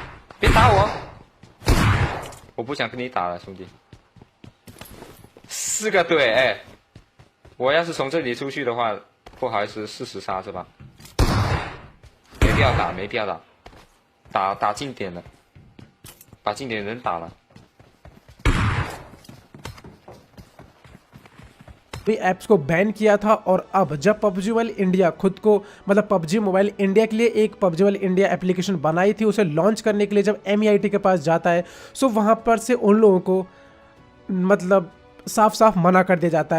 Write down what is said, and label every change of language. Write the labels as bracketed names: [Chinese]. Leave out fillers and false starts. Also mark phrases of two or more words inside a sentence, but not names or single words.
[Chinese] 别打我，我不想跟你打了，兄弟。4个队，哎。我要是从这里出去的话，不好意思，40杀是吧？没必要打，没必要打，打近点了，把近点人打了。 [Hindi] भी ऐप्स को बैन किया था, और अब जब पबजी मोबाइल इंडिया खुद को, मतलब पबजी मोबाइल इंडिया के लिए एक पबजी मोबाइल इंडिया एप्लीकेशन बनाई थी, उसे लॉन्च करने के लिए जब MEIT के पास जाता है, सो वहाँ पर से उन लोगों को मतलब साफ साफ मना कर दिया जाता है।